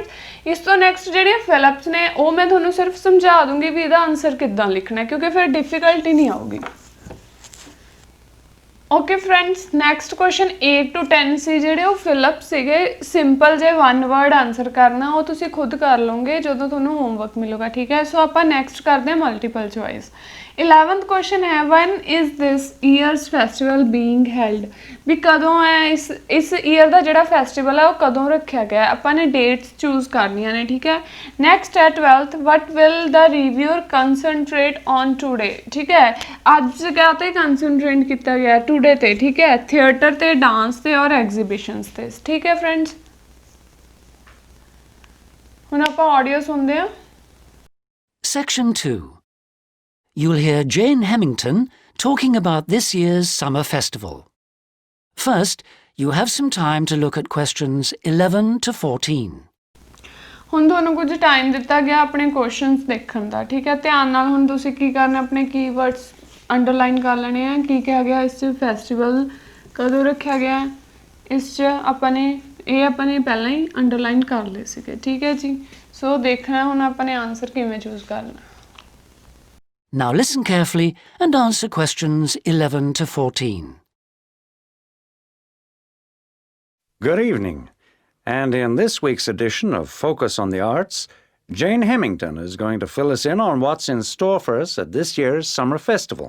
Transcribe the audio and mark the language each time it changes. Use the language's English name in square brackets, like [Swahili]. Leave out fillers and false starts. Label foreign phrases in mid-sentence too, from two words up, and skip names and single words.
[Punjabi] ਇਸ ਤੋਂ ਨੈਕਸਟ ਜਿਹੜੀਆਂ ਫਿਲਅਪਸ ਨੇ ਉਹ ਮੈਂ ਤੁਹਾਨੂੰ ਸਿਰਫ ਸਮਝਾ ਦੂੰਗੀ ਵੀ ਇਹਦਾ ਆਨਸਰ ਕਿੱਦਾਂ ਲਿਖਣਾ, ਕਿਉਂਕਿ ਫਿਰ ਡਿਫਿਕਲਟੀ ਨਹੀਂ ਆਊਗੀ। [English] Okay friends, next question 8 to 10 [Punjabi] ਸੀ ਜਿਹੜੇ ਉਹ ਫਿਲਅਪ ਸੀਗੇ। ਸਿੰਪਲ ਜੇ [English] 1 word answer [Punjabi] ਕਰਨਾ, ਉਹ ਤੁਸੀਂ ਖੁਦ ਕਰ ਲਓਗੇ ਜਦੋਂ ਤੁਹਾਨੂੰ ਹੋਮਵਰਕ ਮਿਲੂਗਾ, ਠੀਕ ਹੈ। ਸੋ ਆਪਾਂ ਨੈਕਸਟ ਕਰਦੇ ਹਾਂ [English] multiple choice. 11th question ਹੈ when is this year's festival being held, [Punjabi] ਵੀ ਕਦੋਂ ਹੈ ਇਸ ਈਅਰ ਦਾ ਜਿਹੜਾ ਫੈਸਟੀਵਲ ਹੈ ਉਹ ਕਦੋਂ ਰੱਖਿਆ ਗਿਆ। ਆਪਾਂ ਨੇ [English] dates choose [Punjabi] ਕਰਨੀਆਂ ਨੇ, ਠੀਕ ਹੈ। ਨੈਕਸਟ ਹੈ [English] 12th what will the reviewer concentrate on today, [Punjabi] ਠੀਕ ਹੈ। ਅੱਜ ਕਿਆ ਤੇ ਕੰਸਨਟਰੇਟ ਕੀਤਾ ਗਿਆ ਟੂਡੇ ਤੇ, ਠੀਕ ਹੈ। ਥੀਏਟਰ ਤੇ, ਡਾਂਸ ਤੇ ਔਰ ਐਗਜ਼ੀਬਿਸ਼ਨਸ ਤੇ, ਠੀਕ ਹੈ ਫਰੈਂਡਸ। ਹੁਣ ਆਪਾਂ ਆਡੀਓ ਸੁਣਦੇ ਹਾਂ। [English] Section 2. You'll hear Jane Hemington talking about this year's summer festival. First, you have some time to look at questions 11 to 14. [Punjabi] ਹੁਣ ਤੁਹਾਨੂੰ ਕੁਝ ਟਾਈਮ ਦਿੱਤਾ ਗਿਆ ਆਪਣੇ ਕੁਐਸਚਨਸ ਦੇਖਣ ਦਾ, ਠੀਕ ਹੈ। ਧਿਆਨ ਨਾਲ ਹੁਣ ਤੁਸੀਂ ਕੀ ਕਰਨਾ, ਆਪਣੇ [English] keywords underline [Punjabi] ਕਰ ਲੈਣੇ ਆ। ਕੀ ਕਿਹਾ ਗਿਆ ਇਸ 'ਚ, ਫੈਸਟੀਵਲ ਕਦੋਂ ਰੱਖਿਆ ਗਿਆ, ਇਸ 'ਚ ਆਪਾਂ ਨੇ ਪਹਿਲਾਂ ਹੀ ਅੰਡਰਲਾਈਨ ਕਰ ਲਏ ਸੀਗੇ, ਠੀਕ ਹੈ ਜੀ। ਸੋ ਦੇਖਣਾ ਹੁਣ ਆਪਾਂ ਨੇ ਆਨਸਰ ਕਿਵੇਂ ਚੂਜ਼ ਕਰਨਾ। [English] Now listen carefully and answer questions 11 to 14. Good evening. And in this week's edition of Focus on the Arts, Jane Hemington is going to fill us in on what's in store for us at this year's summer festival.